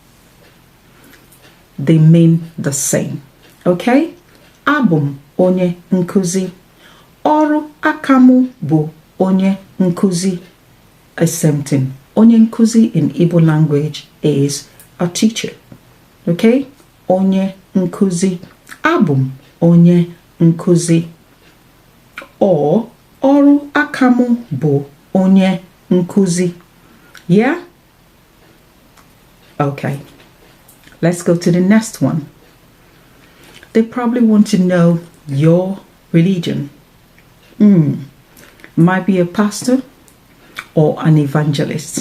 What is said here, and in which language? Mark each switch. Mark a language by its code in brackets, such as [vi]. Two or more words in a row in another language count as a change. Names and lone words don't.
[en] They mean the same. Okay? [ig] Abum onye nkuzi. Ọrụ aka mụ bụ onye nkuzi [en] is same thing. [ig] Onye nkuzi [en] in Igbo language is a teacher. [ig] Okay? Onye nkuzi. Abum onye nkuzi. Or oru akamu bu onye nkuzi. [en] Yeah? Okay. Let's go to the next one. They probably want to know your religion. Might be a pastor or an evangelist.